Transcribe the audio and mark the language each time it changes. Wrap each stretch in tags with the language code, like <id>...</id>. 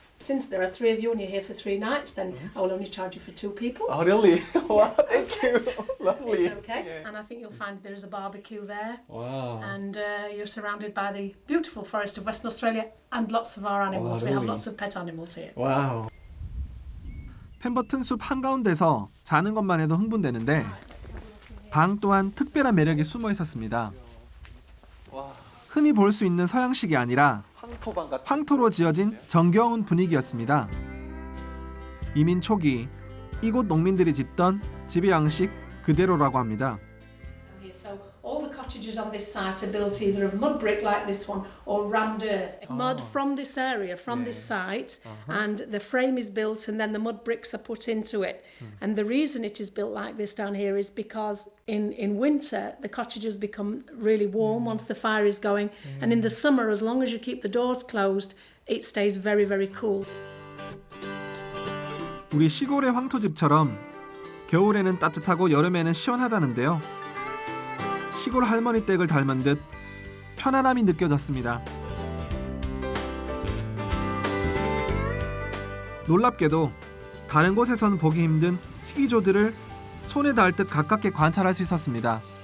<en>Since there are 3 of you and you're here for 3 nights, then I will only charge you for 2 people. Oh, really? Wow, thank you. Lovely. It's okay. And I think you'll find there is a barbecue there. Wow. And you're surrounded by the beautiful forest of Western Australia and lots of our animals. We have really? lots of pet animals here. Wow.</en> <ko>펜버튼 숲 한가운데서 자는 것만 해도 흥분되는데 방 또한 특별한 매력이 숨어 있었습니다. 와, 흔히 볼 수 있는 서양식이 아니라 황토방 같은. 황토로 지어진 정겨운 분위기였습니다. 이민 초기 이곳 농민들이 짓던 집의 양식 그대로라고 합니다.</ko> <en>So all the cottages on this site are built either of mud brick like this one or rammed earth. Mud from this area, from this site, and the frame is built and then the mud bricks are put into it. And the reason it is built like this down here is because in winter the cottages become really warm once the fire is going, and in the summer, as long as you keep the doors closed, it stays very, very cool.</en> <ko>우리 시골의 황토집처럼 겨울에는 따뜻하고 여름에는 시원하다는데요. 시골 할머니 댁을 닮은 듯 편안함이 느껴졌습니다. 놀랍게도 다른 곳에서는 보기 힘든 희귀조들을 손에 닿을 듯 가깝게 관찰할 수 있었습니다.</ko>